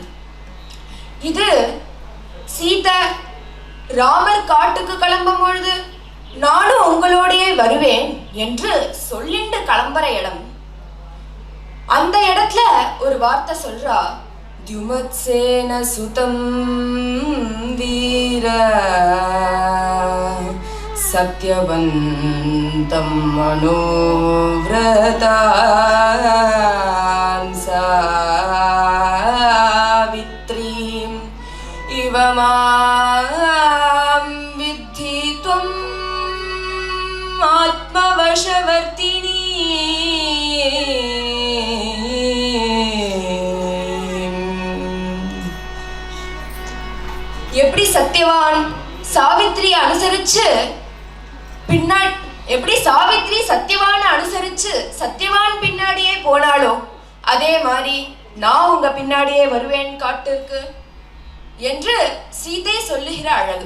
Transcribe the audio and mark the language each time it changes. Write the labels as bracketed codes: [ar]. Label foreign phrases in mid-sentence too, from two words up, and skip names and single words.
[ta] இது சீதை ராமர் காட்டுக்கு கிளம்பும் பொழுது நானும் உங்களோடையே வருவேன் என்று சொல்லிண்டு கிளம்புற இடம். அந்த இடத்துல ஒரு வார்த்தை சொல்றா, [sa] द्युमत्सेन सुतं वीर सत्यवन्तं मनोव्रतां सावित्रीम् इव मां विद्धि त्वम् आत्मवशवर्तिनी. [ta] எப்படி சத்யவான் சாவித்ரி அனுசரிச்சு எப்படி சாவித்ரி சத்யவான் அனுசரிச்சு சத்யவான் பின்னாடியே போனாலோ அதே மாதிரி நான் உங்க பின்னாடியே வருவேன் காட்டிற்கு என்று சீதை சொல்லுகிற அழகு.